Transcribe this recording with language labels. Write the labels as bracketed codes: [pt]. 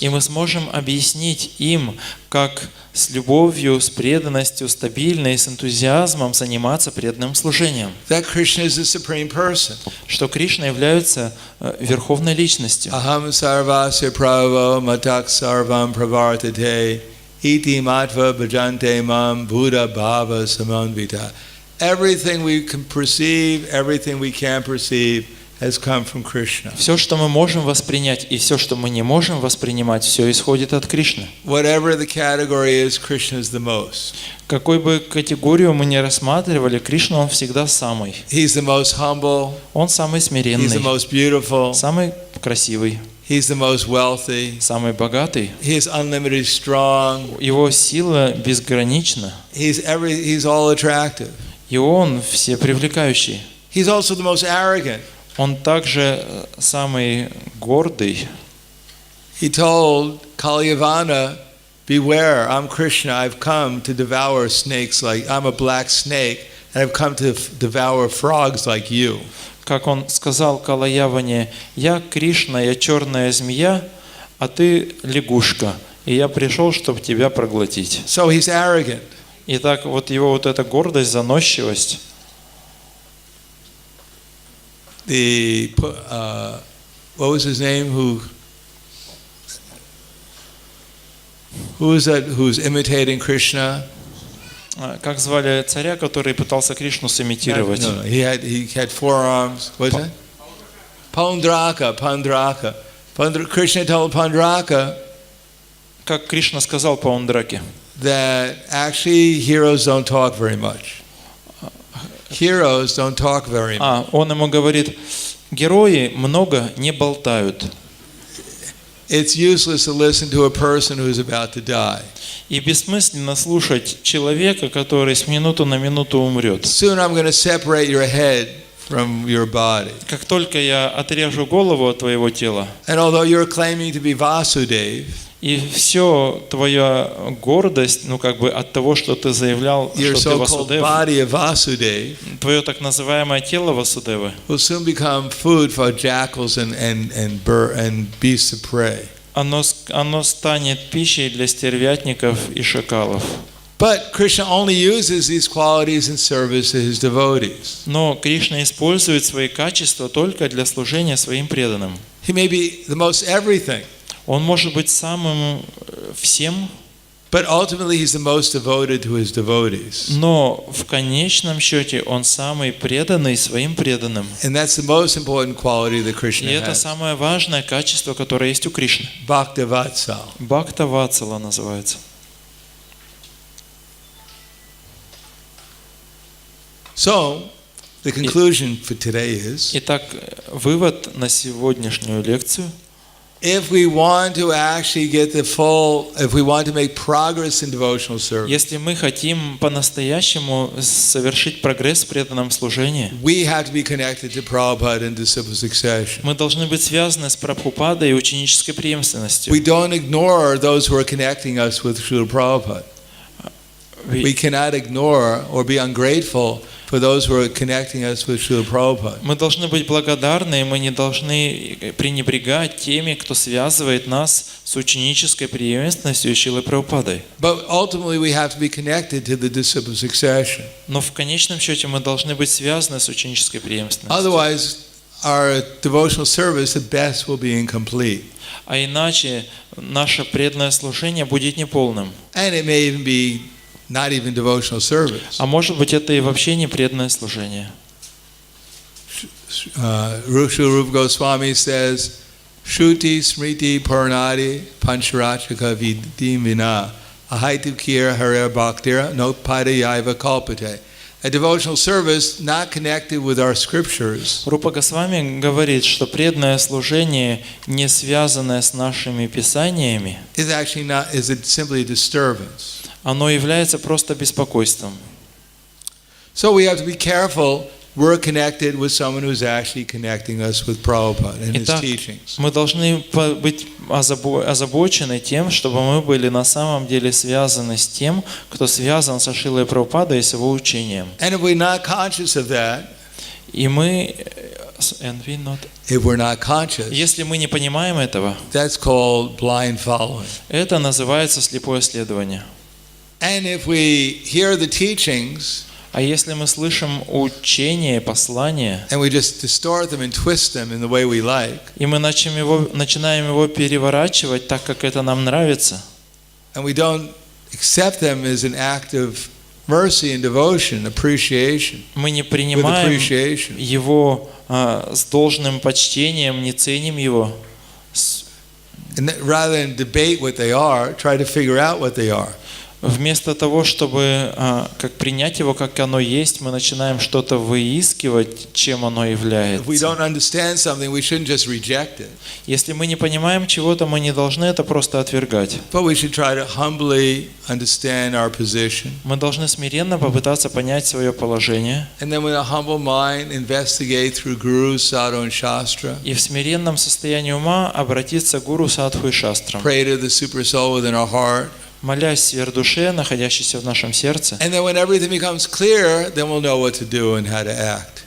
[ru] и мы сможем объяснить им, как с любовью, с преданностью, стабильно и с энтузиазмом заниматься преданным служением, [en] That Krishna is the supreme person. [ru] что Кришна является верховной личностью. [sa] Aham sarvasya pravo matak sarvam pravartate iti matva bhajante mam buddha bhava samanvita. [en] Everything we can perceive, everything we can't perceive has come from Krishna. [ru] Все, что мы можем воспринять, и все, что мы не можем воспринимать, все исходит от Кришны. [en] Whatever the category is, Krishna is the most. [ru] Какой бы категорию мы ни рассматривали, Кришна, Он всегда самый. [en] He's the most humble. [ru] Он самый [en] He's the [ru] смиренный, [en] most beautiful. [ru] самый красивый, [en] He's the most wealthy. [ru] самый богатый. [en] He is unlimited strong. [ru] Его сила безгранична, [en] He's all attractive. [ru] и Он всепривлекающий. [en] He's also the most arrogant. [ru] Он также самый гордый. [en] He told Kalyavana, beware, I'm Krishna, I've come to devour snakes I'm a black snake, and I've come to devour frogs like you. [ru] Как он сказал Калаяване: «Я Кришна, я черная змея, а ты лягушка, и я пришел, чтобы тебя проглотить». [en] So he's arrogant. [ru] Итак, вот его вот эта гордость, заносчивость. [en] What was his name? Who is that? Who's imitating Krishna? [ru] Как звали царя, который пытался Кришну сымитировать? [en] No. He had forearms. What's that? Pandraka. Krishna told Pandraka [ru] Как Кришна сказал Паундраке, [en] that actually heroes don't talk very much. Heroes don't talk very much. [ru] он ему говорит: герои много не болтают. [en] It's useless to listen to a person who's about to die. [ru] И бессмысленно слушать человека, который с минуту на минуту умрет. [en] Soon I'm going to separate your head from your body. [ru] Как только я отрежу голову от твоего тела, [en] And although you're claiming to be Vasudev, [ru] и все твоя гордость, от того, что ты заявлял, [en] your [ru] что ты [en] so-called [ru] Васудев, [en] body of Vasudev [ru] твое так называемое тело Васудевы, [en] will soon become food for jackals and beasts of prey. [ru] оно станет пищей для стервятников и шакалов. [en] But Krishna only uses these qualities in service to his devotees. [ru] Но Кришна использует свои качества только для служения своим преданным. [en] He may be the most everything, [ru] Он может быть самым всем, [en] but ultimately he's the most devoted to his devotees. [ru] но в конечном счете он самый преданный своим преданным. [en] And that's the most important quality that [ru] И [en] Krishna [ru] это [en] has. [ru] самое важное качество, которое есть у Кришны. [sa] Bhaktavatsal. [ru] Бхакта Ватсала называется. [en] So, the conclusion for today is, [ru] Итак, вывод на сегодняшнюю лекцию. [en] if we want to actually get if we want to make progress in devotional service, [ru] Если мы хотим по-настоящему совершить прогресс в преданном служении, [en] we have to be connected to Prabhupada and disciple succession. [ru] мы должны быть связаны с Прабхупадой и ученической преемственностью. [en] We don't ignore those who are connecting us with Srila Prabhupada. We cannot ignore or be ungrateful for those who are connecting us with Srila Prabhupada. [ru] Мы должны быть благодарны, и мы не должны пренебрегать теми, кто связывает нас с ученической преемственностью Шрилой Прабхупадой. [en] But ultimately we have to be connected to the disciple succession. [ru] Но в конечном счете мы должны быть связаны с ученической преемственностью. [en] Otherwise, our devotional service at best will be incomplete. [ru] А иначе наше преданное служение будет неполным. [en] And it may even be not even devotional service. [ru] А может быть, это и вообще не преданное служение. [en] Srila Rupa Goswami says, [sa] Shruti Smriti Purnati Pancharachaka Vidim Vina Ahaitu Kir Harer Bhaktira No Padayaiva Kalpate. [en] A devotional service not connected with our scriptures [ru] Рупа Госвами говорит, что преданное служение, не связанное с нашими писаниями, [en] is it simply a disturbance. [ru] оно является просто беспокойством. [en] So we have to be careful. We're connected with someone who's actually connecting us with Prabhupada and his [ru] Итак, [en] teachings. [ru] мы должны быть озабочены тем, чтобы мы были на самом деле связаны с тем, кто связан со Шрилой Прабхупадой и с его учением. [en] And if we're not conscious of that, [ru] И мы, [en] if we're not conscious, [ru] если мы не понимаем этого, [en] that's called blind following. [ru] это называется слепое следование. [en] And if we hear the teachings, [ru] А если мы слышим учение, послание, [en] and we just distort them and twist them in the way we like, [ru] и мы начинаем его переворачивать так, как это нам нравится, [en] and we don't accept them as an act of mercy and devotion, appreciation, [ru] Мы не [en] with [ru] принимаем [en] appreciation. [ru] его с должным почтением, не ценим его. [en] And rather than debate what they are, try to figure out what they are. [ru] Вместо того, чтобы как принять его, как оно есть, мы начинаем что-то выискивать, чем оно [en] If we [ru] является. [en] don't understand something, we shouldn't just reject it, [ru] Если мы не понимаем чего-то, мы не должны это просто отвергать. [en] but we should try to humbly understand our position. [ru] Мы должны смиренно попытаться понять свое положение [en] And then with a humble mind, investigate through gurus, sadhu and shastra. [ru] и в смиренном состоянии ума обратиться к гуру, садху и шастрам, [en] Pray to the super soul within our heart. [ru] молясь сверхдуше, находящейся в нашем сердце. [en] And then when everything becomes clear, then we'll know what to do and how to act.